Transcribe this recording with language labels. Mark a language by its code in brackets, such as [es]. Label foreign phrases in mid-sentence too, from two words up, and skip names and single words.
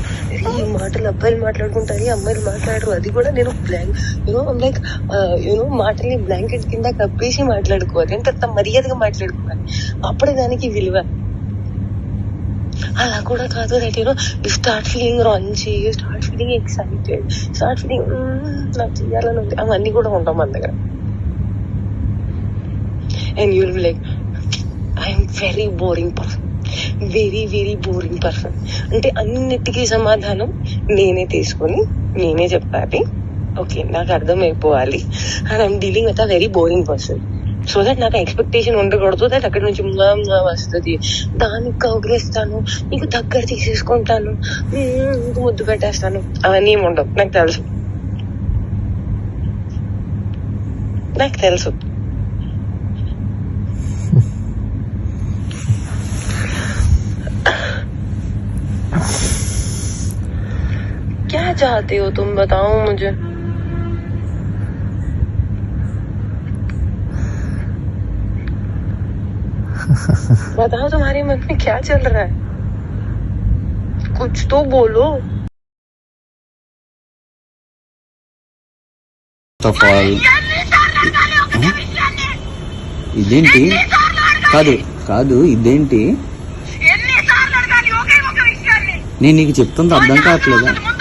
[te] ఈ మాటలు అబ్బాయిలు మాట్లాడుకుంటారు, అమ్మాయిలు మాట్లాడరు. అది కూడా నేను లైక్ మాటల్ని బ్లాంకెట్ కింద కప్పేసి మాట్లాడుకోవాలి, అంటే అంత మర్యాదగా మాట్లాడుకోవాలి, అప్పుడే దానికి విలువ. అలా కూడా కాదు, [en] that you start feeling ranchi, you start feeling excited, start feeling [te] నాకు చెయ్యాలని ఉంది, అవన్నీ కూడా ఉంటాం మన దగ్గర. [en] And you will be like, I'm very boring person, very very boring person. [te] అంటే అన్నిటికీ సమాధానం నేనే తీసుకొని నేనే చెప్పాలి, ఓకే నాకు అర్థమైపోవాలి. [en] And I'm dealing with a very boring person. so that [te] నాకు ఎక్స్పెక్టేషన్ ఉండకూడదు దట్ అక్కడి నుంచి వస్తుంది, దానికి కౌగిలిస్తాను, నీకు దగ్గర తీసేసుకుంటాను, నీకు ముద్దు పెట్టేస్తాను, అవన్నీ ఏమి ఉండవు. నాకు తెలుసు. [hi] क्या चाहते हो तुम, बताओ मुझे. बताओ तुम्हारे मन में क्या चल रहा है, कुछ तो बोलो. [te] ఇదేంటి? కాదు ఇదేంటి? నేను నీకు చెప్తుంది అర్థం కావట్లేదా?